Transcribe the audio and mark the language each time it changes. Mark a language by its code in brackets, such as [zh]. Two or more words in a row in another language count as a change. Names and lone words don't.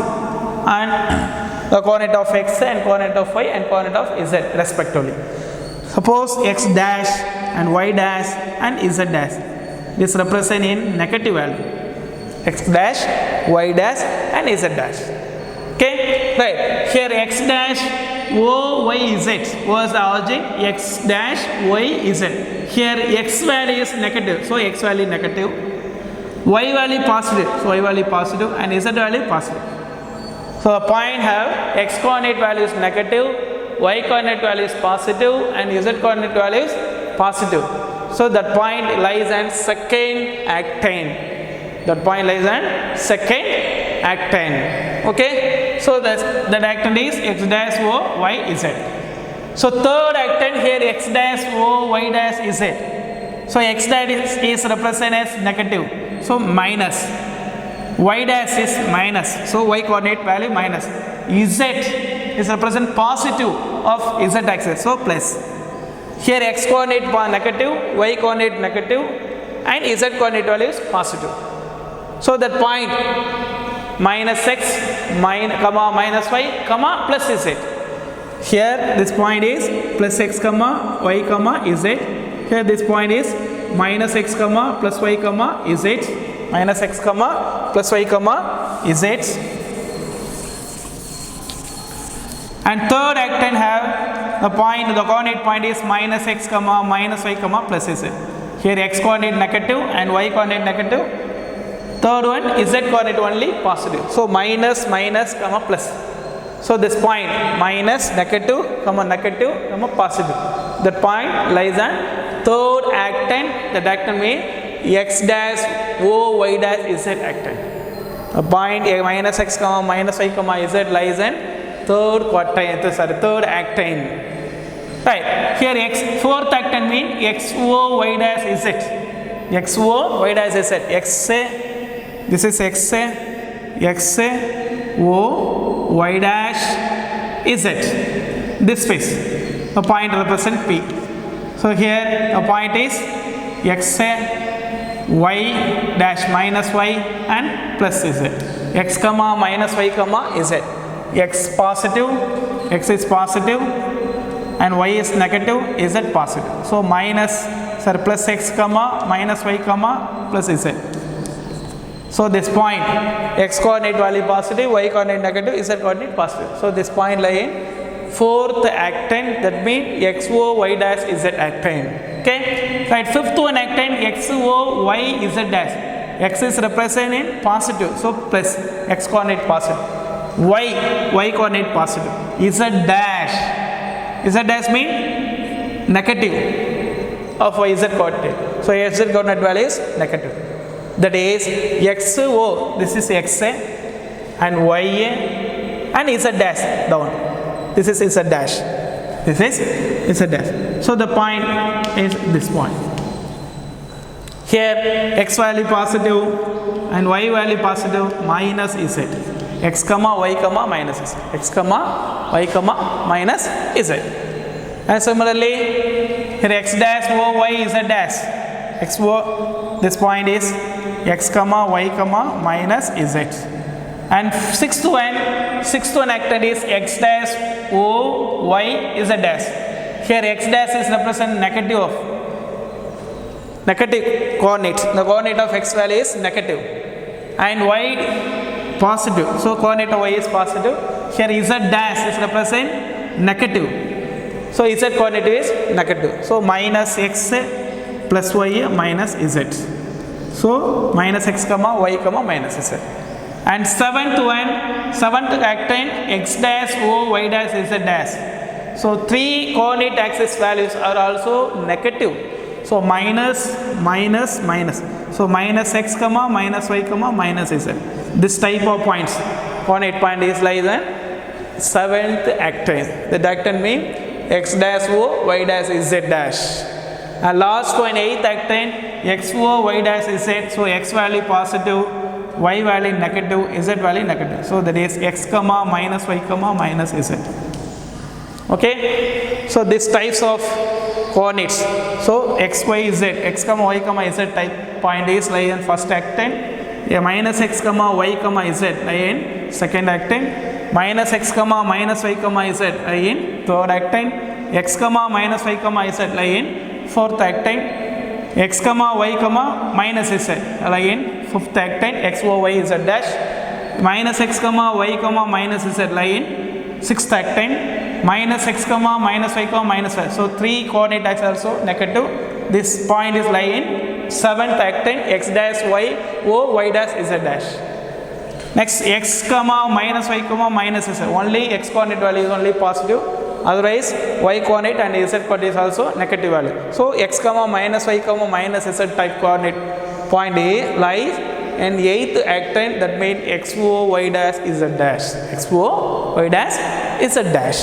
[en] And the coordinate of x and coordinate of y and coordinate of z respectively. Suppose x dash and y dash and z dash. This represent in negative value. X dash, y dash and z dash. Okay, right. Here x dash, o, y, z was the origin. X dash, y, z. Here x value is negative, so x value negative. Y value positive, so y value positive, and z value positive. So the point have x coordinate value is negative, y coordinate value is positive, and z coordinate value is positive. So that point lies in second octane. That point lies in second octane. Okay. So that octane is x dash o y z. So third octane here x dash o y dash z. So x dash is represented as negative. So minus. Y dash is minus. So y coordinate value minus. Z is represent positive of z axis. So plus. Here x coordinate negative, y coordinate negative, and z coordinate value is positive. So that point minus x, minus y, plus z. Here this point is plus x, y, z. Here this point is minus x, plus y, z. Minus x, plus y, z. And third octane have the coordinate point is minus x, minus y, plus z. Here x coordinate negative and y coordinate negative. Third one z coordinate only positive. So minus, plus. So this point minus, negative, positive. That point lies on third octane. That octane means x dash o y dash z octane. A point minus x, minus y, z lies in third octane. Right. Here fourth octane means x o y dash z. X o y dash z. This is x o y dash z. This space. A point represent p. So here a point is x y dash minus y and plus z. X, minus y, z. X positive, x is positive, and y is negative, z positive. So plus x, minus y, plus z. So this point x coordinate value positive, y coordinate negative, z coordinate positive. So this point lie in fourth octane. That means x o y dash z octane. Okay. Right. Fifth one octane x o y z dash. X is represented in positive, so plus x coordinate positive. Y coordinate positive. Z dash mean negative of z coordinate. So z coordinate value is negative. That is x o. This is x and y and z dash down. This is z dash. This is z dash. So the point is this point. Here x value positive and y value positive minus z. X, y, minus z. X, y, minus z. And similarly, here x dash o y z dash. X o. This point is x, y, minus z. And sixth one octane is x dash o y z dash. Here x dash is represent negative coordinate. The coordinate of x value is negative, and y positive. So coordinate of y is positive. Here z dash is represent negative. So z coordinate is negative. So minus x plus y minus z. So minus x, y, minus z. And seventh octane x dash o y dash z dash. So three coordinate axis values are also negative. So minus. So minus x, minus y, minus z. This type of points, coordinate point is lies in seventh octane. The octane means x dash o y dash z dash. And last one, eighth octane, x o y dash z. So x value positive, y value negative, z value negative. So that is x, minus y, minus z. Okay. So these types of coordinates. So x, y, z, x, y, z type point is lie in first octane. Minus x, y, z lie in second octane. Minus x, minus y, z lie in third octane. X, minus y, z lie in fourth octane, x comma y comma minus z lie in fifth octane, x o y z dash, minus x comma y comma minus z lie in sixth octane, minus x comma minus y comma minus y. So 3 coordinate axes also negative. This point is lie in seventh octane, x dash y o y dash z dash. Next, x comma minus y comma minus z, only x coordinate value is only positive, otherwise y coordinate and z coordinate is also negative value. So x comma minus y comma minus z type coordinate point A lies in 8th octane, that means xo y dash z dash, xo y dash z dash.